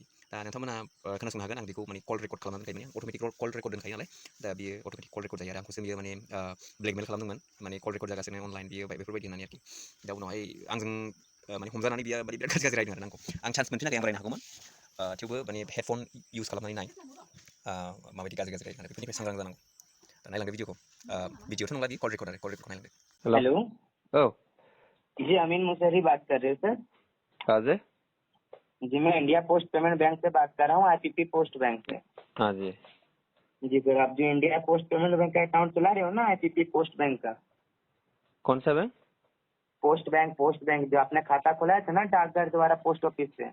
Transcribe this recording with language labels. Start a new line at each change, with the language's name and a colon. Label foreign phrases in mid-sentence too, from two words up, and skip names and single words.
Bodo: दा नोंथांमोना खोनासंनो हागोन आं बेखौ माने
English: call record
Bodo: खालामनानै दोनखायो माने
English: automatic call record
Bodo: दोनखायो नालाय दा बियो
English: automatic call record
Bodo: जायो आरो आंखौसो बियो माने ब्लेकमेल खालामदोंमोन माने
English: call record
Bodo: जागासिनो अनलाइन बियो बेफोरबायदि होननानै आरोखि दा उनावहाय आंजों माने हमजानानै बियो माने बिराद गाज्रि रायदों आरो आंखौ आं चान्स मोनफिनाखै आं रायनो हागौमोन थेवबो माने
English: headphone use
Bodo: खालामनानै नाय माबायदि गाज्रि रायदों आरो बेफोरनिफ्राय सांग्रां जानांगौ दा नायलांदो भिडिअखौ भिडिअथ' नंला बियो कल रेकर्डखौ नायलांदो।
Hindi: हेलो। ओ जी अमीन मुसहरी बात कर रहे हो सर? कहाँ से? जी मैं इंडिया पोस्ट पेमेंट बैंक से बात कर रहा हूँ, आईपीपी पोस्ट बैंक से। हाँ जी। जी सर, आप जो इंडिया पोस्ट पेमेंट बैंक का अकाउंट चला रहे हो ना, आईपीपी पोस्ट बैंक का। कौन सा बैंक? पोस्ट बैंक जो आपने खाता खोला था ना डाकघर द्वारा
English: post office
Hindi: से।